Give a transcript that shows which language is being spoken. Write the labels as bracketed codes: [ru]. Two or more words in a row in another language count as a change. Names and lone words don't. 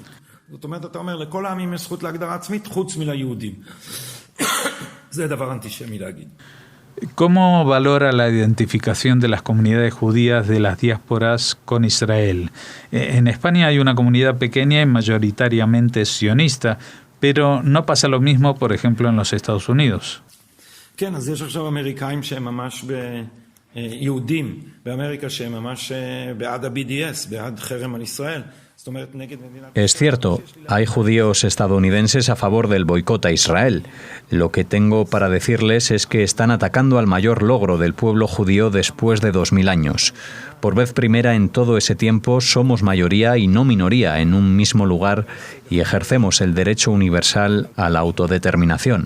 [es] ¿Cómo valora la identificación de las comunidades judías de las diásporas con Israel? En España hay una comunidad pequeña y mayoritariamente sionista, pero no pasa lo mismo, por ejemplo, en los Estados Unidos. [he] כן, אז יש עכשיו אמריקאים שהם ממש יהודים באמריקה שהם ממש בעד ה-BDS, בעד חרם על ישראל. [es] Es cierto, hay judíos estadounidenses a favor del boicot a Israel. Lo que tengo para decirles es que están atacando al mayor logro del pueblo judío después de 2000 años. Por vez primera en todo ese tiempo somos mayoría y no minoría en un mismo lugar y ejercemos el derecho universal a la autodeterminación.